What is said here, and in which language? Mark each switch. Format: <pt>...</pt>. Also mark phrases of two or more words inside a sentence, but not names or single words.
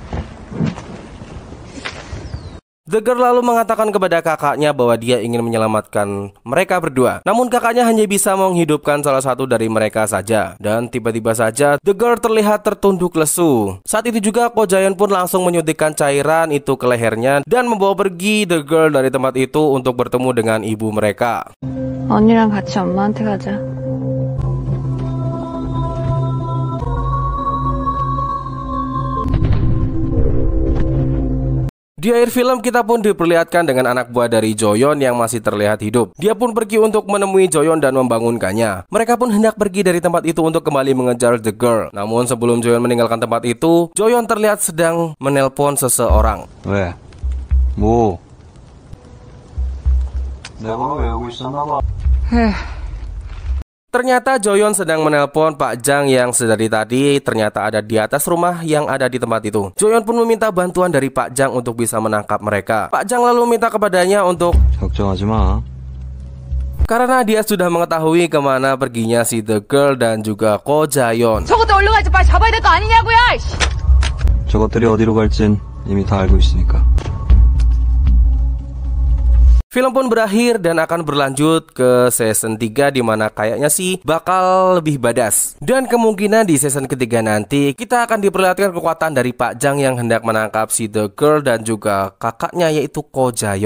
<id>The Girl lalu mengatakan kepada kakaknya bahwa dia ingin menyelamatkan mereka berdua. Namun kakaknya hanya bisa menghidupkan salah satu dari mereka saja. Dan tiba-tiba saja The Girl terlihat tertunduk lesu. Saat itu juga Ko Jayon pun langsung menyuntikkan cairan itu ke lehernya dan membawa pergi The Girl dari tempat itu untuk bertemu dengan ibu mereka.</id> <ko>언니랑 같이 엄마한테 가자.</ko> <id>Di akhir film kita pun diperlihatkan dengan anak buah dari Joyon yang masih terlihat hidup. Dia pun pergi untuk menemui Joyon dan membangunkannya. Mereka pun hendak pergi dari tempat itu untuk kembali mengejar The Girl. Namun sebelum Joyon meninggalkan tempat itu, Joyon terlihat sedang menelpon seseorang.</id> <ko>왜? 뭐? 내 번호 외우고 있었나 봐.</ko> <id>Ternyata Joyon sedang menelpon Pak Jang yang sedari tadi ternyata ada di atas rumah yang ada di tempat itu. Joyon pun meminta bantuan dari Pak Jang untuk bisa menangkap mereka. Pak Jang lalu minta kepadanya untuk</id> <ko>걱정하지 마.</ko> <id>karena dia sudah mengetahui kemana perginya si The Girl dan juga Ko Jayon.</id> <ko>저것도 얼른 가지 빨리 잡아야 될 거 아니냐고요. 저것들이 어디로 갈진 이미 다 알고 있으니까.</ko> <id>Film pun berakhir dan akan berlanjut ke season 3 di mana kayaknya sih bakal lebih badas. Dan kemungkinan di season ketiga nanti kita akan diperlihatkan kekuatan dari Pak Jang yang hendak menangkap si The Girl dan juga kakaknya yaitu Ko Jayon.</id>